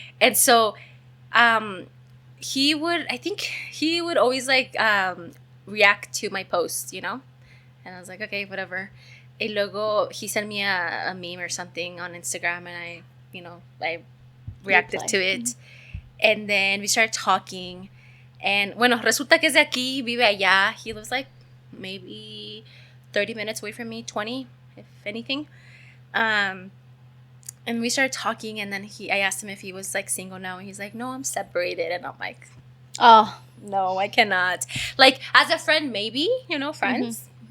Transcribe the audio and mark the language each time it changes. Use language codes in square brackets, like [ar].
[en] And so, he would always like react to my posts, you know. And I was like, okay, whatever. [es] Y luego, [en] he sent me a meme or something on Instagram, and I reacted to it. And then we started talking. And, [es] bueno, resulta que es de aquí, vive allá. [en] He lives like maybe 30 minutes away from me, 20, if anything. And we started talking, and then I asked him if he was like single now, and he's like, no, I'm separated. And I'm like, oh, no, I cannot. Like, as a friend, maybe, friends.